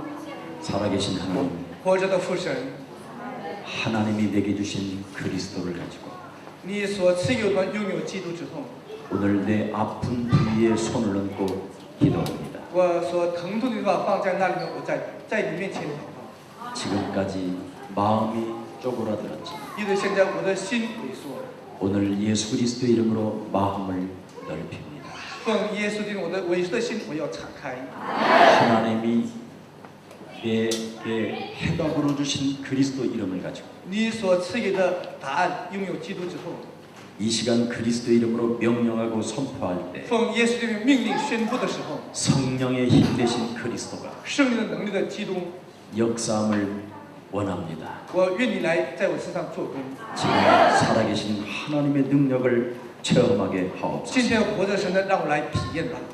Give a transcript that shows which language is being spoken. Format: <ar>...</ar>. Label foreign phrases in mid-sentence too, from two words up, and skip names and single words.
<ko>살아계신 하나님,</ko> <zh>活着的父神，</zh> <ko>하나님이 내게 주신 그리스도를 가지고</ko> <zh>你所赐给我们拥有基督之后，</zh> <ko>오늘 내 아픈 부위에 손을 얹고 기도합니다.</ko> <zh>我所疼痛的地方放在那里面，我在你面前祷告。</zh> <ko>지금까지 마음이 쪼그라들었지만</ko> <zh>因为现在我的心萎缩，</zh> <ko>오늘 예수 그리스도 이름으로 마음을 넓힙니다.</ko> <zh>奉耶稣基督我的萎缩的心，我要敞开。</zh> <ko>하나님이 내게 해답으로 주신 그리스도 이름을 가지고</ko> <zh>你所赐给的答案，拥有基督之后，</zh> <ko>이 시간 그리스도 이름으로 명령하고 선포할 때</ko> <zh>奉耶稣基督的命令宣布的时候，</zh> <ko>성령의 힘 대신 그리스도가</ko> <zh>圣灵的能力的基督，</zh> <ko>역사함을 원합니다.</ko> <zh>我愿你来在我身上做工。</zh> <ko>지금 살아계신 하나님의 능력을 체험하게</ko> <zh>今</zh> <ko>하옵소서.</ko> <zh>天活着神的，让我来体验吧。</zh>